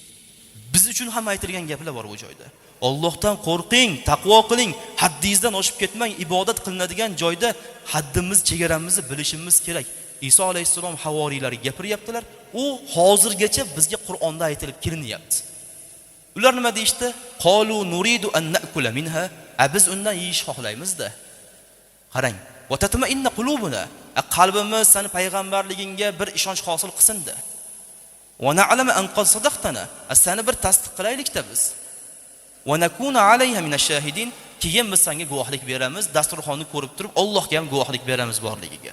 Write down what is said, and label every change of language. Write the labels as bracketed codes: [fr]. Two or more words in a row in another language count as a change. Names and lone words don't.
[uz] Biz uchun ham aytilgan gaplar bor bu joyda. Allohdan qo'rqing, taqvo qiling, haddingizdan oshib ketmang. Ibodat qilinadigan joyda haddimiz, chegaramizni bilishimiz kerak. Iso alayhisalom havoriylarga gapiryaptilar. U hozirgacha bizga Qur'onda aytilib kelinyapti. Ular nima deyishdi? [ar] قالوا نريد أن نأكل منها. [uz] Biz undan yeyish xohlaymiz-da. Qarang, [ar] وتطمئن قلوبنا. [uz] Qalbimiz seni payg'ambarligingga bir ishonch hosil qilsin-da. [ar] ونعلم أن قد صدقتنا. [uz] Seni bir tasdiq qilaylik-da biz. [ar] ونكون عليها من الشاهدين. [uz] Keyin biz senga guvohlik beramiz, dasturxonni ko'rib turib Allohga ham guvohlik beramiz borligiga.